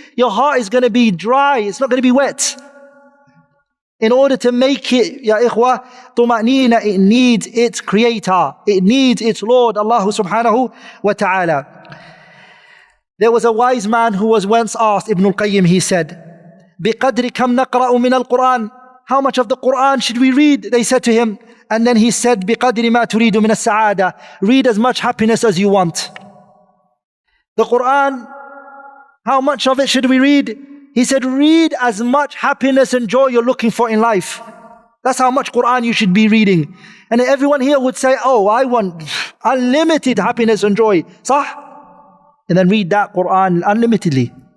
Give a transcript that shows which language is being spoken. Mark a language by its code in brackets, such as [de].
[en] Your heart is going to be dry, it's not going to be wet. In order to make it, ya ikhwa, tuma'nina, it needs its creator, it needs its Lord, Allah subhanahu wa ta'ala. There was a wise man who was once asked, Ibn al-Qayyim, he said, [ar] بِقَدْرِ كَمْ نَقْرَأُ مِنَ الْقُرْآنِ, [en] how much of the Qur'an should we read? They said to him. And then he said, [ar] بِقَدْرِ مَا تُرِيدُ مِنَ السَّعَادَةِ. [en] Read as much happiness as you want. The Qur'an, how much of it should we read? He said, read as much happiness and joy you're looking for in life. That's how much Qur'an you should be reading. And everyone here would say, oh, I want unlimited happiness and joy. Sah? And then read that Qur'an unlimitedly.